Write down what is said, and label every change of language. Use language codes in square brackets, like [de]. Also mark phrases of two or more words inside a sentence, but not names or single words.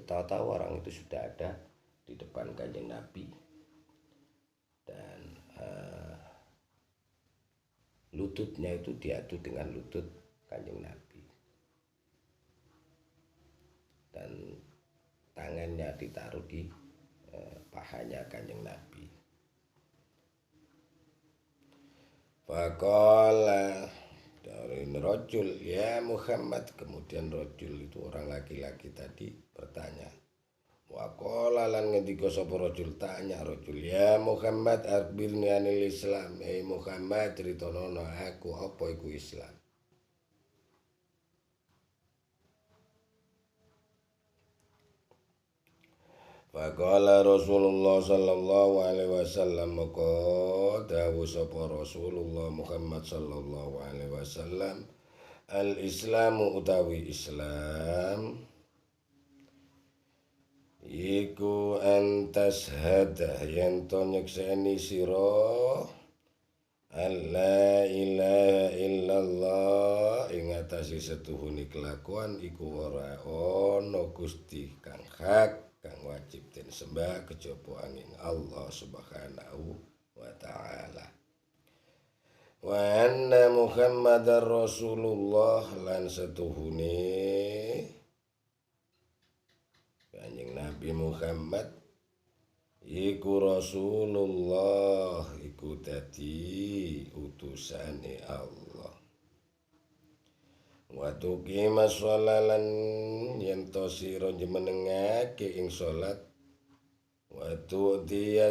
[id] Tahu-tahu orang itu sudah ada di depan Kanjeng Nabi, dan lututnya itu diadu dengan lutut Kanjeng Nabi, dan tangannya ditaruh di pahanya Kanjeng Nabi. [ar] Faqala, dari rojul, ya Muhammad. [id] Kemudian rojul itu orang laki-laki tadi bertanya. [ar] Waqala, [jv] lan ngendika sapa rojul, tanya rojul, [ar] ya Muhammad akhbirni anil Islam. [jv] Muhammad, ceritono aku apa iku Islam. [ar] Faqala Rasulullah sallallahu alaihi wasallam, [jv] maka dawuh sapa Rasulullah Muhammad [ar] sallallahu alaihi wasallam, al-Islamu [jv] utawi Islam iku antashhada yen to nyekseni sira [ar] alla ilaha illallah [jv] ing atase setuhune kelakuan iku ora ana Gusti kang hak kang wajib den sembah kejaba angin Allah [ar] subhanahu wa ta'ala, wa anna Muhammadar Rasulullah, [jv] lan setuhune Kanjeng Nabi Muhammad iku Rasulullah, iku dadi utusane Allah. [ar] Wa tuqima sholalan [jv] yen to sira njenengake ing salat, [ar] wa tu'tiya